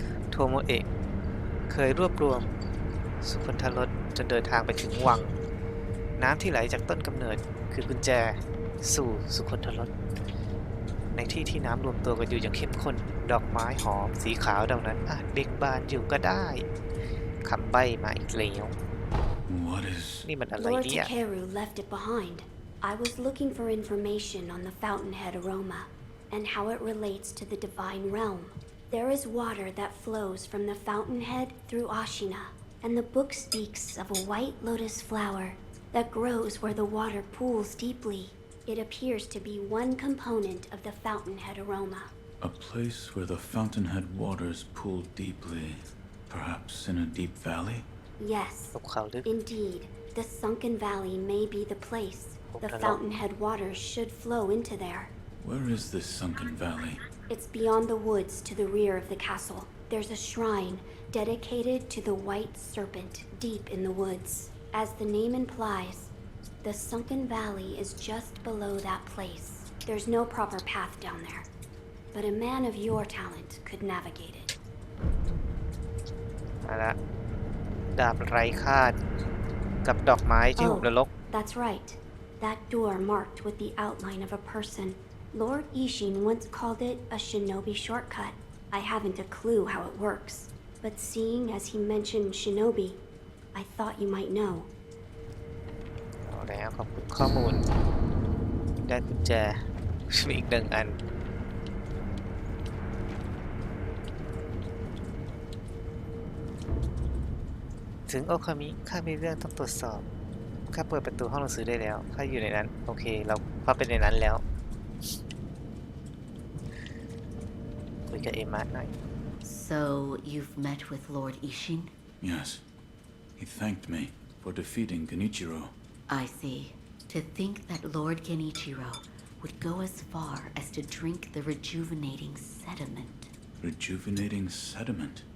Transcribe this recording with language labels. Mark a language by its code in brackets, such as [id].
[th] โทโมเอะเคยรวบรวมสุคนทรสจนเดินทางไปถึงวังน้ำที่ไหลจากต้นกำเนิดคือกุญแจสู่สุคนทรสในที่ที่น้ำรวมตัวกันอยู่อย่างเข้มข้นดอกไม้หอมสีขาวดังนั้นอาจเบ่งบานอยู่ก็ได้คำใบ้มาอีกแล้ว [en] What is... [th] นี่มันอะไร [en] Lord [th] เนี่ย [en] Takeru left it behind. I was looking for information on the fountainhead aroma and how it relates to the divine realm. There is water that flows from the fountainhead through Ashina, and the book speaks of a white lotus flower that grows where the water pools deeply. It appears to be one component of the fountainhead aroma. A place where the fountainhead waters pool deeply, perhaps in a deep valley? Yes, [th] ภูเขาลึก [en] indeed. The sunken valley may be the place. The fountainhead waters should flow into there. Where is this sunken valley? It's beyond the woods to the rear of the castle. There's a shrine dedicated to the white serpent deep in the woods. As the name implies, the sunken valley is just below that place. There's no proper path down there, but a man of your talent could navigate it. [th] มาละดาบไร้ค่ากับดอกไม้ที่หุบนรก [en] That's right. That door marked with the outline of a person. Lord Ishin once called it a shinobi shortcut. I haven't a clue how it works, but seeing as he mentioned shinobi, I thought you might know. [th] เอาแล้วขอบคุณข้อมูลได้กุญแจมีอีกหนึ่งอัน ถึงโอคามิข้ามีเรื่องต้องตรวจสอบข้าเปิดประตูห้องหนังสือได้แล้วข้าอยู่ในนั้นโอเคเราเข้าไปในนั้นแล้วคุยกับเอมะหน่อย [en] So you've met with Lord Ishin? Yes. He thanked me for defeating Genichiro. I see. To think that Lord Genichiro would go as far as to drink the rejuvenating sediment. Rejuvenating sediment?